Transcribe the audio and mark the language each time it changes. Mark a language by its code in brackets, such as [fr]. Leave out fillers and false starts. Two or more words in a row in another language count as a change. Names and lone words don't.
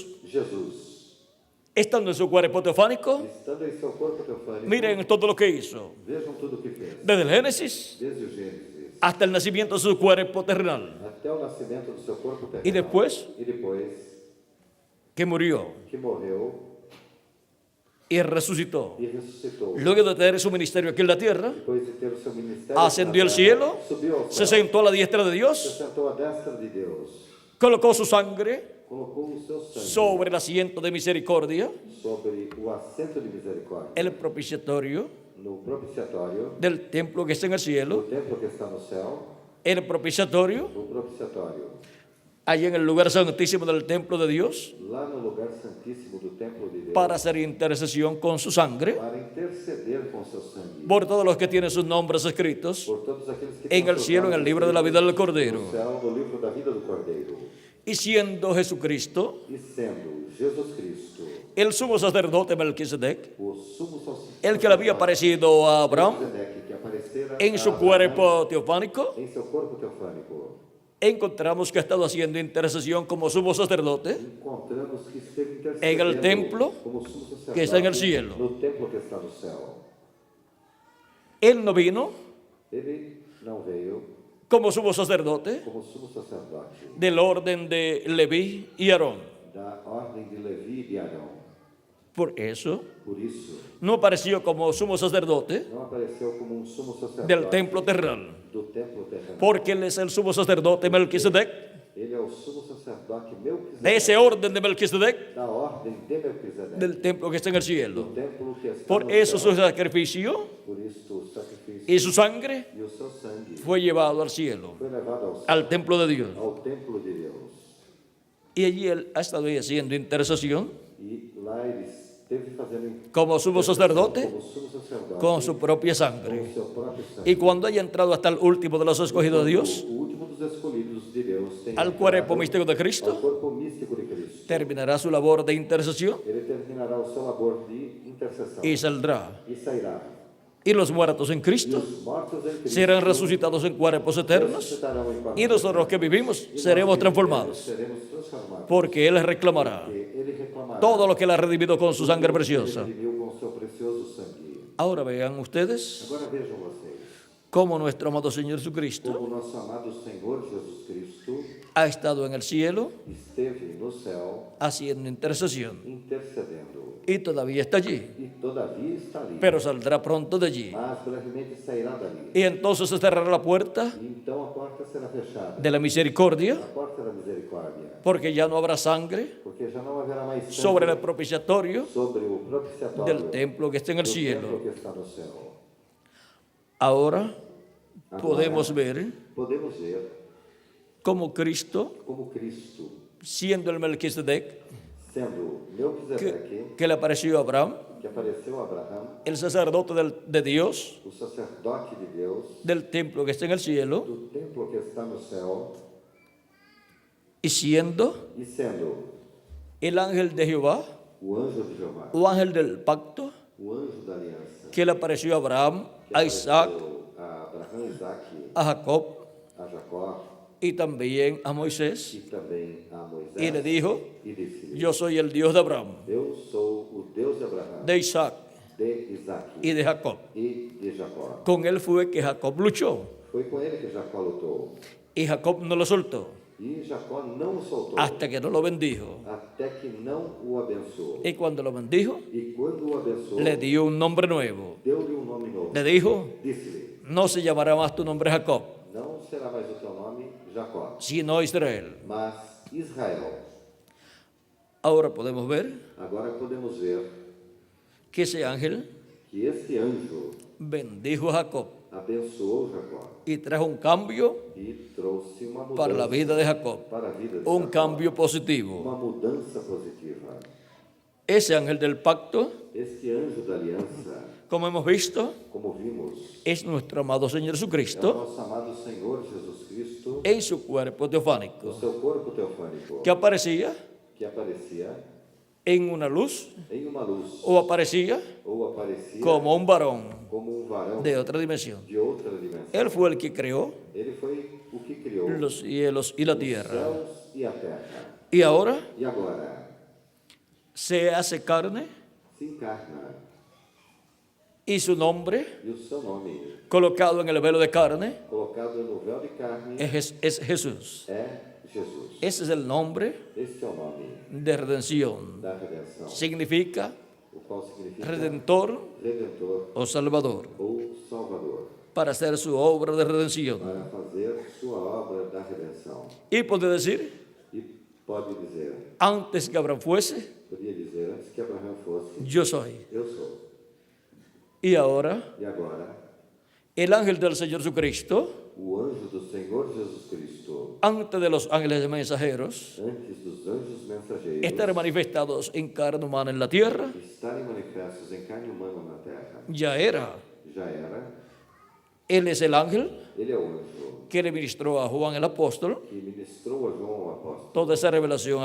[es] Jesus, estando en su cuerpo teofánico, [pt] estando em seu corpo teofânico, [es] miren todo lo que hizo, [pt] vejam tudo o que fez, [es] desde el Génesis [pt] desde o Gênesis [es] hasta el nacimiento de su cuerpo terrenal, [pt] até o nascimento do seu corpo terrenal. [es] y después [pt] E depois [es] que murió [pt] que morreu [es] y resucitó. [pt] e ressuscitou. [es] Luego de tener su ministerio aquí en la tierra, [pt] Depois de ter o seu ministério, [es] ascendió al [pt] na terra, [es] cielo, [pt] subiu ao [es] se [pt] céu, [es] sentó a la diestra de [pt] se [es] Dios, [pt] sentou à destra de Deus, [es] colocó su sangre [pt] colocou o seu sangue [es] sobre el asiento de misericordia, [pt] sobre o assento de misericórdia, [es] el propiciatorio [pt] no propiciatório, [es] del templo que está en el [pt] no [es] cielo, [pt] templo que está no céu, [es] el propiciatorio [pt] no propiciatório, [es] allá en el lugar santísimo del templo de Dios, [pt] lá no lugar santíssimo do templo de Deus, [es] para hacer intercesión con su sangre [pt] para interceder com seu sangue [es] por todos los que tienen sus nombres escritos [pt] por todos aqueles que [es] en [pt] têm [es] el [pt] seus [es] cielo, en el [pt] nomes [es] libro de la vida del Cordero. [pt] no céu, no livro da vida do Cordeiro. [es] Y siendo Jesucristo [pt] E sendo Jesus Cristo [es] el sumo sacerdote Melquisedec, [pt] o sumo sacerdote, [es] el que le había parecido a Abraham [pt] que aparecera [es] en [pt] a [es] su [pt] Abraão [es] cuerpo teofánico, [pt] em seu corpo teofânico, [es] encontramos que ha estado haciendo intercesión como sumo sacerdote [pt] encontramos que esteve intercedendo [es] en el templo [pt] como sumo sacerdote [es] que está en el cielo. [pt] no templo que está no céu. [es] Él no vino [pt] Ele não veio [es] como sumo sacerdote [pt] como sumo sacerdote [es] del orden de Leví y Aarón. [pt] da ordem de Levi e de Arão. [es] Por eso [pt] Por isso, [es] no apareció como sumo sacerdote [pt] não apareceu como um sumo sacerdote [es] del templo terrenal, [pt] do templo terrenal. [es] porque él es el sumo sacerdote Melquisedec, [pt] Ele é o sumo sacerdote Melquisedec, [es] de ese orden de Melquisedec, [pt] da ordem de Melquisedec, [es] del templo que está en el [pt] do [es] cielo. [pt] templo que está [es] Por [pt] no [es] eso [pt] céu. [es] su sacrificio [pt] Por isso, o sacrifício [es] y su sangre [pt] e o seu sangue [es] fue llevado al cielo, [pt] foi levado ao céu, [es] al templo de Dios. [pt] ao templo de Deus. [es] Y allí él ha estado haciendo intercesión [pt] E lá ele esteve fazendo [es] como sumo sacerdote [pt] como sumo sacerdote [es] con su propia [pt] com [es] sangre. [pt] o seu próprio sangue. [es] Y cuando haya entrado hasta el último de los escogidos de Dios, [pt] O último dos escolhidos de Deus tem [es] al [pt] entrado [es] cuerpo místico de [pt] ao [es] Cristo, [pt] corpo místico de Cristo. [es] terminará su labor de intercesión [pt] Ele terminará o seu labor de intercessão [es] y saldrá. [pt] e sairá. [es] Y los muertos en [pt] E [es] Cristo [pt] os mortos em Cristo [es] serán resucitados en cuerpos eternos, [pt] ressuscitarão em corpos [es] y nosotros que vivimos [pt] eternos. [es] seremos [pt] E nós que [es] transformados, [pt] seremos transformados. [es] porque Él reclamará [pt] Porque ele reclamará [es] todo lo que Él ha redimido con su sangre preciosa. [pt] Ele redimiu com seu precioso sangue. [es] Ahora vean ustedes [pt] Agora vejam vocês, [es] cómo nuestro amado Señor Jesucristo [pt] como nosso amado Senhor Jesus Cristo [es] ha estado en el cielo [pt] esteve no céu [es] haciendo intercesión [pt] intercedendo [es] y todavía está allí, [pt] e todavia está ali, [es] pero saldrá pronto de allí. [pt] mas brevemente sairá dali. [es] Y entonces se cerrará la puerta [pt] E então a porta será fechada, [es] de la misericordia, [pt] a porta da misericórdia, [es] porque ya no habrá sangre [pt] porque já não haverá mais sangue [es] sobre el propiciatorio [pt] sobre o propiciatório [es] del templo que está en el [pt] do templo [es] cielo. [pt] que está no céu. [es] Ahora podemos ver [pt] Podemos ver [es] como Cristo, siendo el Melquisedec, [pt] sendo Melquisedeque, [es] que le apareció a Abraham, [pt] que apareceu a Abraão, [es] el sacerdote de Dios, [pt] o sacerdote de Deus, [es] del templo que está en el cielo, [pt] do templo que está no céu, [es] y siendo [pt] e sendo [es] el ángel de Jehová, [pt] o anjo de Jeová, [es] o ángel del pacto, [pt] o anjo da aliança, [es] que le apareció a Abraham, [pt] que [es] a Isaac, [pt] apareceu a Abraão, Isaac, [es] a Jacob [pt] a Jacó [es] y también a Moisés, [pt] e também a Moisés, [es] y le dijo: [pt] e disse-lhe: [es] yo soy el Dios de Abraham, [pt] Eu sou o Deus de Abraão, [es] de Isaac [pt] de Isaac [es] y de Jacob. [pt] e de Jacó. [es] Con él fue que Jacob luchó, [pt] Foi com ele que Jacó lutou. [es] y Jacob no lo soltó [pt] E Jacó não o soltou, [es] hasta que no lo bendijo. [pt] até que não o abençoou. [es] Y cuando lo bendijo, [pt] E quando o abençoou, [es] le dio un nombre nuevo. [pt] deu-lhe um nome novo. [es] Le dijo: [pt] Disse-lhe: [es] no se llamará más tu nombre Jacob, [pt] Não será mais o teu nome Jacó, [es] sino Israel. [pt] mas Israel. [es] Ahora podemos ver [pt] Agora podemos ver [es] que ese ángel [pt] que esse anjo [es] bendijo a Jacob [pt] abençoou Jacó [es] y trajo un cambio [pt] e trouxe uma mudança [es] para la vida de Jacob, [pt] para a vida de [es] un [pt] Jacó. [es] cambio positivo. [pt] Uma mudança positiva. [es] Ese ángel del pacto, [pt] Este anjo da aliança, [es] como hemos visto, [pt] como vimos, [es] es nuestro amado Señor [pt] é o [es] Jesucristo [pt] nosso amado Senhor Jesus Cristo, [es] en su cuerpo [pt] o [es] teofánico, [pt] seu corpo teofânico, [es] que aparecía [pt] que aparecia [es] en una luz [pt] em uma luz, [es] o aparecía [pt] ou aparecia [es] como un varón [pt] como um varão [es] de otra dimensión. [pt] de outra dimensão. [es] Él fue el que creó [pt] Ele foi o que criou os [es] los cielos y la tierra. [pt] céus e a terra. [es] Y ahora [pt] E agora [es] se hace carne [pt] se encarna [es] y su nombre, [pt] e o seu nome, [es] colocado en el velo de carne, [pt] colocado no véu de carne, [es] es Jesús. [pt] é Jesus. [es] Ese es el nombre [pt] Este é o nome [es] de redención. [pt] da redenção, [es] Significa [pt] o qual significa [es] redentor [pt] Redentor [es] o salvador, [pt] ou Salvador, [es] para hacer su obra de redención. [pt] para fazer sua obra da redenção. [es] Y puede decir, [pt] E pode dizer, [es] antes que Abraham fuese, [pt] podia dizer, antes que Abraão fosse, [es] yo soy. [pt] eu sou. [es] Y ahora, [pt] E agora, [es] el ángel del Señor Jesucristo, [pt] o anjo do Senhor Jesus Cristo, [es] antes de los ángeles mensajeros, [pt] antes dos anjos mensageiros, [es] estar manifestados en carne humana en la tierra, [pt] estarem manifestos em carne humana na terra, [es] ya era. [pt] já era. [es] Él es el ángel [pt] Ele é o anjo [es] que le ministró a Juan el apóstol [pt] que ministrou a João o apóstolo [es] toda esa revelación